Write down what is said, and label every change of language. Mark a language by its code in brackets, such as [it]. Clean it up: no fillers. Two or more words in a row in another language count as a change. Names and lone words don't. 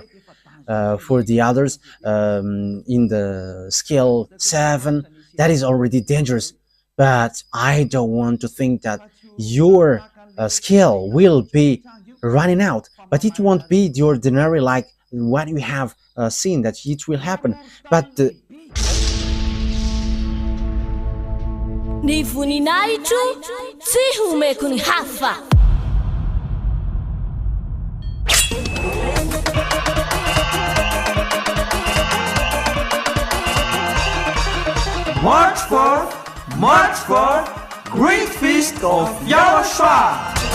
[en] For the others, in the scale 7, that is already dangerous. But I don't want to think that your scale will be running out, but it won't be the ordinary like what you have seen that it will happen. But the [mg] Ny voninahitro tsy homeko ny hafa. [en] March 4th, Great Feast of YAHOSHUAH.